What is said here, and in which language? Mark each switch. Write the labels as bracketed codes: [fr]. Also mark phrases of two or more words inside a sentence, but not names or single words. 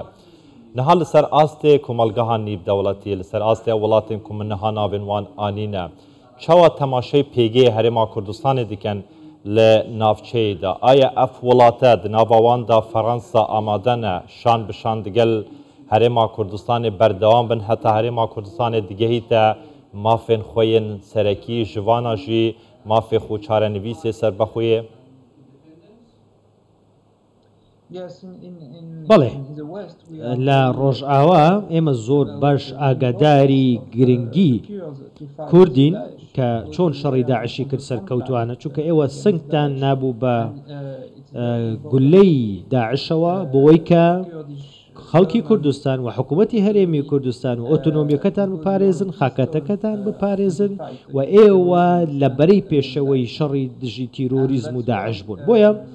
[ku] Niha li ser astê komelgeha nîvdewletî li ser astê welatên ku min niha navên wan anîne çawa temaşey pêgehê Herêma Kurdistanê dikin li navçeyê de aya ev welate di nava wan da Fransa amade ne şan bi şan digel Herêma Kurdistanê berdewam bin heta Herêma Kurdistanê digehîte mafên xwe yên serekî ji vana jî mafê xwe çarenivîsê serbexweyê [ckb] بەڵێ لە ڕۆژئاوا ئێمە زۆر باش ئاگاداری گرنگی کوردین کە چۆن شەڕی داعشی کرد سەرکەوتوانە چونکە ئێوە سنگتان نابوو بە گولەی داعشەوە بۆی کە خەڵکی کوردستان و حکوومەتی هەرێمی کوردستان و ئۆتۆنۆمیەکەتان بپارێزن خاکەتەکەتان بپارێزن و ئێوە لە بەرەی پێشەوەی شەڕی دژی تیرۆریزم و داعش بوون بۆیە